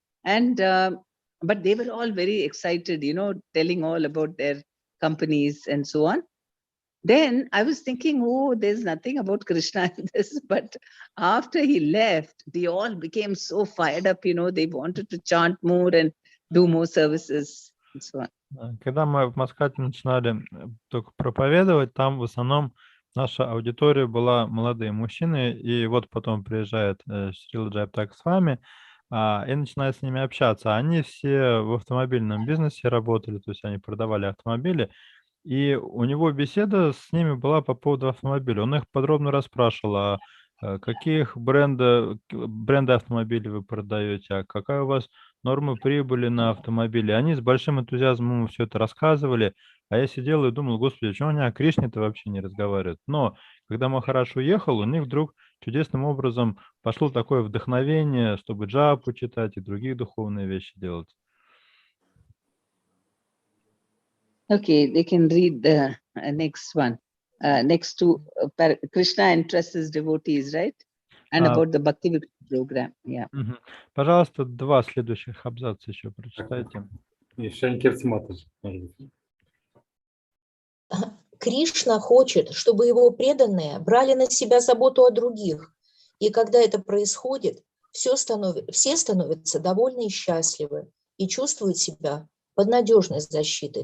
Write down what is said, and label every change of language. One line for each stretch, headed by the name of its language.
English: And, but they were all very excited, telling all about their companies and so on. Then I was thinking, oh, there's nothing about Krishna in this. But after he left, they all became so fired up, they wanted to chant more and do more services and so on.
Russian: Когда мы в Маскате начинали только проповедовать, там в основном наша аудитория была молодые мужчины, и вот потом приезжает Шрила Джайапtak с вами и начинает с ними общаться. Они все в автомобильном бизнесе работали, то есть они продавали автомобили, и у него беседа с ними была по поводу автомобиля. Он их подробно расспрашивал, каких бренды автомобилей вы продаете, а какая у вас норма прибыли на автомобиле. Они с большим энтузиазмом все это рассказывали, а я сидел и думал, господи, почему они о Кришне-то вообще не разговаривают? Но когда Махарадж уехал, у них вдруг чудесным образом пошло такое вдохновение, чтобы джапу читать и другие духовные вещи делать.
English: Okay, they can read the next one. Next to Krishna interests his devotees, right? And about the Bhakti-vrikше program. Yeah.
Russian: Пожалуйста, 2 следующих абзаца еще прочитайте. И Шанкиртима тоже, может быть. Кришна хочет, чтобы его преданные брали на себя заботу о других. И когда это происходит, все становятся довольны и счастливы и чувствуют себя под надежной защитой.